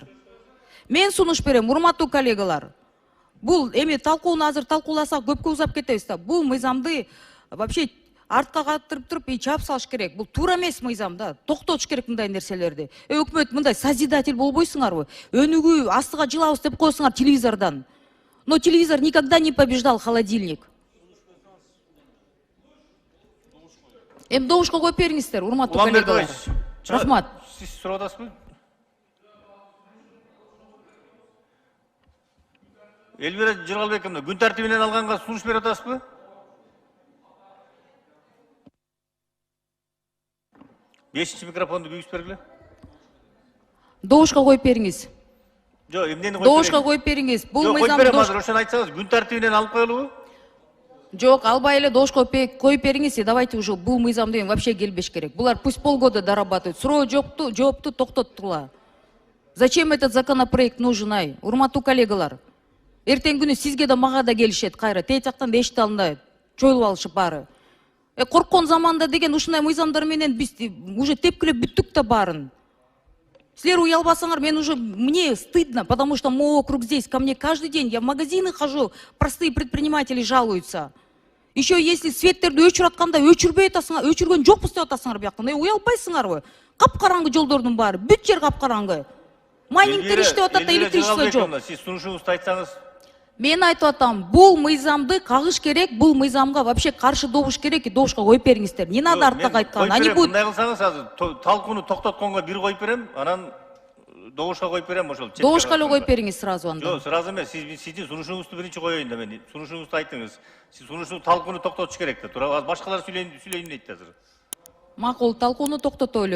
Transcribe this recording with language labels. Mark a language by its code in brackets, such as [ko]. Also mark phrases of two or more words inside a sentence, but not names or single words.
[ky] Мен сунуш берем, урматтуу коллегалар. Бул эми талкууну азыр талкууласак көпкө узап кетебиз да. Бул мыйзамды вообще артка каттырып туруп чаап салыш керек. Бул туура эмес мыйзам да. Токтотуш керек мындай нерселерди. Өкмөт мындай созидатель болбойсуңарбы? Өнүгүү астыга жылабыз деп койсуңар телевизордон. [ru] Но телевизор никогда не побеждал холодильник. [ky] Добушка коюп бериңиздер, урматтуу коллегалар. Рахмат. Сиз суроодасызбы? Элвира Жыргалбековна, күн тартибинен алганга сунуш берип атасызбы? Бешинчи микрофонду күйүп бергиле. Добушка коюп бериңиз. Жок, эмнени коюп Добушка коюп бериңиз. Бул мыйзам азыр ошону айтсаңыз, күн тартибинен алып коелубу? Жок, албай эле добушка коюп бериңиз. [ru] Давайте уже [ky] бул мыйзам деген вообще келбеш керек. [ru] Булар пусть полгода дорабатывают. [ky] Суроо жоопту токтоттула. [ru] Зачем этот законопроект нужен, [ky] ай? Урматтуу коллегалар. Эртең күнү сизге да мага да келишет кайра. Тээ жактан да эшите алынбайт. Чоюлуп алышып баары. Корккон заманда деген ушундай мыйзамдар менен биз уже тепкилеп бүттүк да баарын. Силер уялбасаңар, [ru] мне стыдно, потому что мой округ здесь, ко мне каждый день, я в магазины хожу, простые предприниматели жалуются. Еще если [ky] светтерди өчүрүп атканда өчүрбөй атасыңар, өчүргөн жокпуз деп атасыңар бияктан. Уялбайсыңарбы? Капкараңгы жолдордун баары, бүт жер капкараңгы. Майнингтер иштеп атат да, электричество жок. Сиз сунушуңузду айтсаңыз. Мен айтып атам, бул мыйзамды кагыш керек, бул мыйзамга вообще каршы добуш керек, добушка коюп бериңиздер. [ru] Не надо [ky] артка айткан. [ru] Они будут. [ky] Мындай кылсаңыз азыр талкууну токтотконго бир коюп берем, анан добушка коюп берем ошол. Добушка эле коюп бериңиз сразу анда. Жок, сразу эмес. Сиздин сунушуңузду биринчи коеюн да мен. Сунушуңузду айтыңыз. Сиз сунушту талкууну токтотуш керек да. Тура башкалар сүйлөйүн дейт азыр. Макул, талкууну токтотолу.